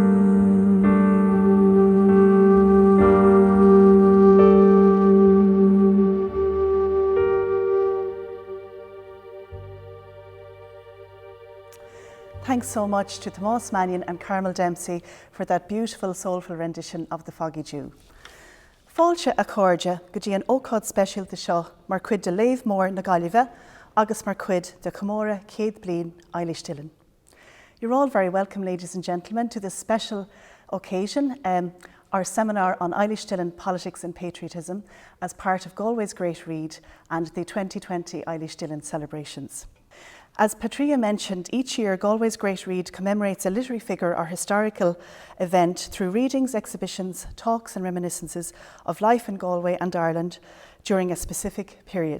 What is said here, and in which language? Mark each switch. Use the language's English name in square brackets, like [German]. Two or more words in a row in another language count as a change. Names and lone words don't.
[English] Thanks so much to Tomás Mannion and Carmel Dempsey for that beautiful, soulful rendition of The Foggy Dew. [Irish] Fáilte a cóide go dtí an ócáid speisialta seo mar cuid de léamh mór na Gaillimhe agus mar cuid de Comóra céad bliain Eilís Dillon. [English] You're all very welcome, ladies and gentlemen, to this special occasion, our seminar on Eilís Dillon, Politics and Patriotism, as part of Galway's Great Read and the 2020 Eilís Dillon celebrations. As Patricia mentioned, each year Galway's Great Read commemorates a literary figure or historical event through readings, exhibitions, talks and reminiscences of life in Galway and Ireland during a specific period.